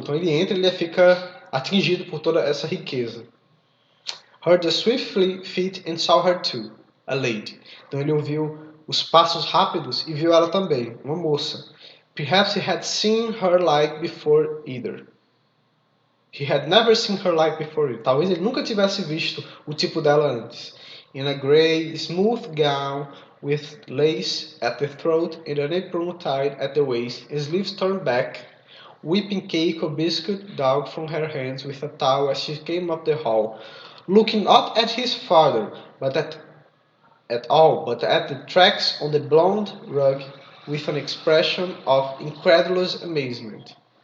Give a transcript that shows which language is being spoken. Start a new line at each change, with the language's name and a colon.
Portuguese: Então ele entra e ele fica atingido por toda essa riqueza.
English: Heard the swift feet and saw her too, a lady.
Portuguese: Então ele ouviu os passos rápidos e viu ela também, uma moça.
English: Perhaps he had seen her like before either. He had never seen her like before.
Portuguese: Talvez ele nunca tivesse visto o tipo dela antes.
English: In a grey, smooth gown with lace at the throat and an apron tied at the waist, sleeves turned back, whipping cake or biscuit down from her hands with a towel as she came up the hall, looking not at his father, but at the tracks on the blonde rug with an expression of incredulous amazement.